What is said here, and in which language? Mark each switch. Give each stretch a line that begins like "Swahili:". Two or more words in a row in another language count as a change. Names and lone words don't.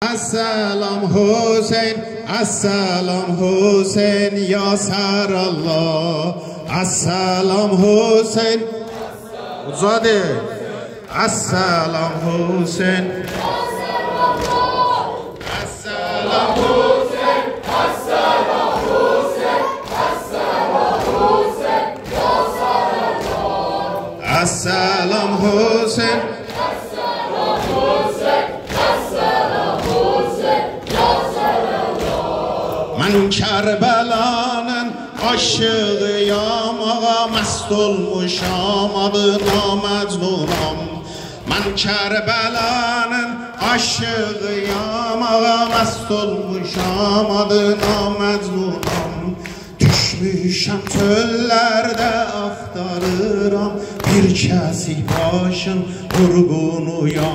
Arabic: السلام حسین السلام حسین یا سر الله السلام حسین زاده السلام حسین السلام حسین السلام حسین السلام حسین یا سر الله السلام حسین
Azerbaijani: من کربلانın aşığıyam ağa mest olmuşam adına mecnunam Ben Kerbelanın aşığıyam ağa mest olmuşam adına mecnunam Düşmüşəm çöllərdə axtarıram bir kəsik başın vurğunuyam